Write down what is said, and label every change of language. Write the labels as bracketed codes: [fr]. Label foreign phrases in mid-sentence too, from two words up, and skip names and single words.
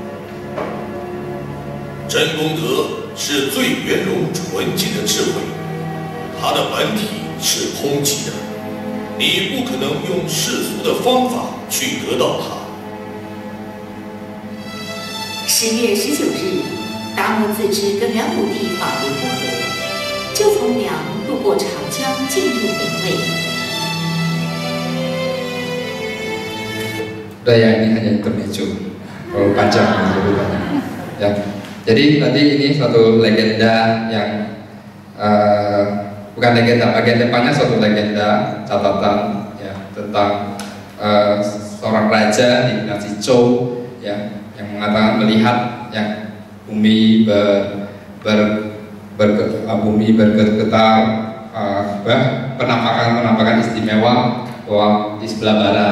[zh] 真功德是最圆融纯净的智慧，它的本体是空寂的，你不可能用世俗的方法去得到它。 10月19日，达摩自知跟梁武帝法言不合，就从梁渡过长江进入北魏。 [id] Udah ya, ini hanya intermezzo, terlalu panjang ceritanya. Ya, jadi tadi ini suatu legenda yang bukan legenda, bagian depannya suatu legenda catatan, ya, tentang seorang raja di dinasti Zhou, ya, yang mengatakan melihat yang bumi bergetar, penampakan istimewa bahwa di sebelah barat.